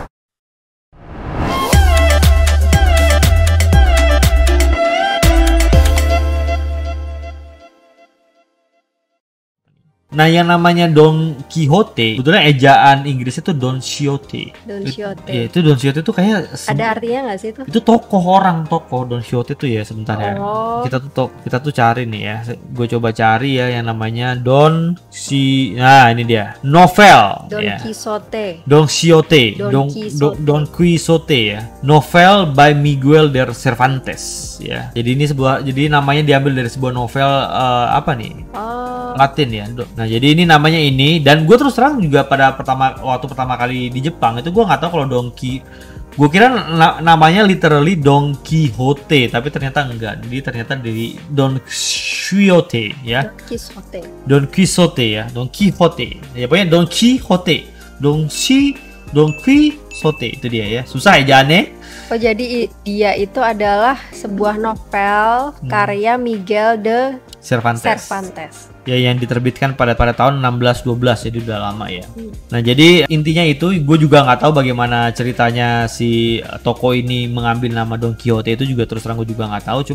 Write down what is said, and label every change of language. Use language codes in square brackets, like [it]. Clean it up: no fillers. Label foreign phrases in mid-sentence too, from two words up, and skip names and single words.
[id] Nah, yang namanya Don Quixote, sebetulnya ejaan Inggrisnya itu Don Quixote. Don Quixote. Iya, itu Don Quixote itu kayak ada artinya nggak sih itu? Itu tokoh Don Quixote itu ya, sebentar ya. Oh. Kita tuh cari nih ya. Gue coba cari ya yang namanya Nah, ini dia. Novel Don ya. Quixote. Don Quixote. Don Quixote ya. [en] Novel by [id] Miguel de Cervantes ya. Jadi namanya diambil dari sebuah novel apa nih? Latin ya. Nah, jadi ini namanya ini, dan gue terus terang juga waktu pertama kali di Jepang itu gue nggak tahu kalau gue kira namanya literally Don Quixote, tapi ternyata enggak. Jadi ternyata dari Don Quixote ya. Don Quixote ya. Don Quixote. Ya pokoknya Don Quixote. Don Quixote itu dia ya. Susah ya jalannya. Oh, jadi dia itu adalah sebuah novel karya Miguel de Cervantes. Ya, yang diterbitkan pada tahun 1612, jadi udah lama ya. Nah, jadi intinya itu gue juga nggak tahu bagaimana ceritanya si toko ini mengambil nama Don Quixote, itu juga terus terang gue juga nggak tahu.